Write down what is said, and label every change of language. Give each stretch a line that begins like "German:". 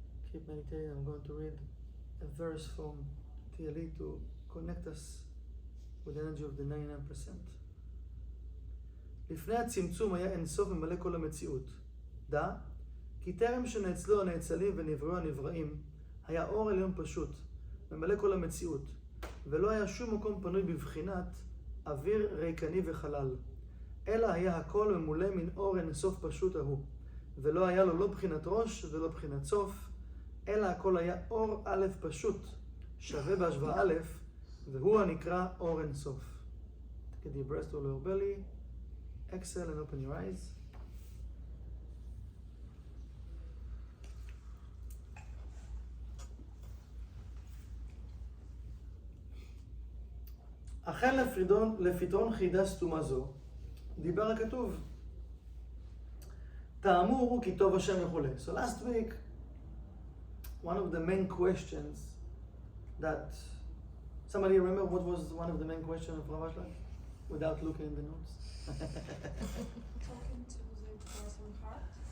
English: Keep meditating. I'm going to read a verse from TLE to connect us with the energy of the 99%.
Hebrew: לפני הצמצום היה אינסוף ממלא כל המציאות. דע, כי טרם שנאצלו הנאצלים ונבראו הנבראים, היה אור עליון פשוט, ממלא כל המציאות, ולא היה שום מקום פנוי בבחינת אוויר ריקני וחלל, אלא היה הכל ממולא מן אור אינסוף פשוט ההוא, ולא היה לו לא בחינת ראש ולא בחינת סוף, אלא הכל היה אור א' פשוט, שווה בהשוואה א', והוא הנקרא אור אינסוף.
English: Take a deep breath to your belly. Exhale and open your eyes.
Hebrew: אכן לפתרון חידה סתומה זו, דיבר הכתוב. תאמור כי טוב השם וכו'.
English: So last week, one of the main questions that, somebody remember what was one of the main questions of Rav Ashlag? Without looking in the notes. Talking to the person's heart.